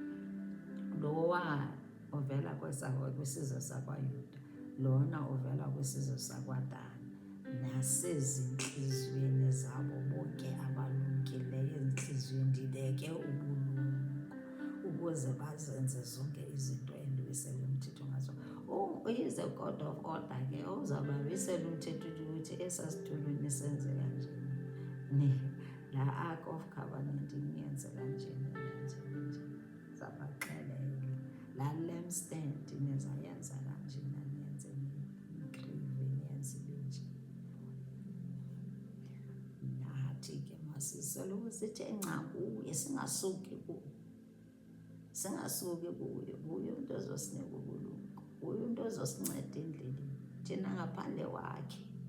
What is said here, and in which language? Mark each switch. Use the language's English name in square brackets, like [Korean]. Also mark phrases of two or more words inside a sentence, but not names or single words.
[Xhosa] Lowa ovela kwisizwe sakwaYuda, lona ovela kwisizwe sakwaDani. Nasezintliziyweni zabo bonke abalumkileyo, ezintliziyweni ndibeke ubulumko, ukuze bazenze zonke izinto endibisele umthetho ngazo. [English] He is a God of order [Xhosa] ke, uzawubabisela umthetho ukuthi esasitulweni senze kanjeni, la [English] Ark of Covenant [Xhosa] niyenze kanjeni, zabaxelela. La lampstand nizayenza kanjena, niyenze ingrive, niyenze benje. Nathi ke masiselo sithi nca kuye, singasuki kuye, kuye umuntu ozosinika ubulumko, kuye umuntu ozosinceda endleleni, thina ngaphandle kwakhe.